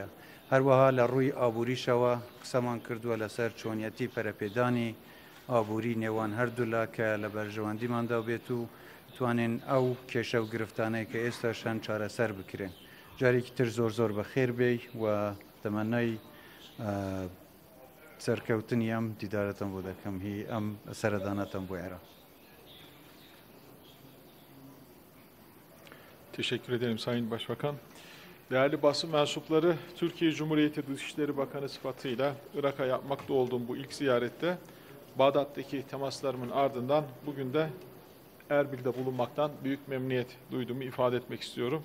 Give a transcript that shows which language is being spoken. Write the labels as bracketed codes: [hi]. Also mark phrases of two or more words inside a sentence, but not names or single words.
[ckb] هەروەها لە ڕووی ئابووریشەوە قسەمان کردووە لەسەر چۆنیەتی پەرەپێدانی ئابووری نێوان هەردوولا کە لە بەرژەوەندیماندا بێت و توانین ئەو کێشە و گرفتانەی کە ئێستا شەن چارەسەر بکرێن. جارێکی تر زۆر بەخێر بێ و تەمەنای سەرکەوتنی ئەم دیدارەتم بۆ دەکەم هی ئەم سەردانەتم بۆ عێراق. [tr] Teşekkür ederim Sayın Başbakan. Değerli basın mensupları, Türkiye Cumhuriyeti Dışişleri Bakanı sıfatıyla Irak'a yapmakta olduğum bu ilk ziyarette Bağdat'taki temaslarımın ardından bugün de Erbil'de bulunmaktan büyük memnuniyet duyduğumu ifade etmek istiyorum.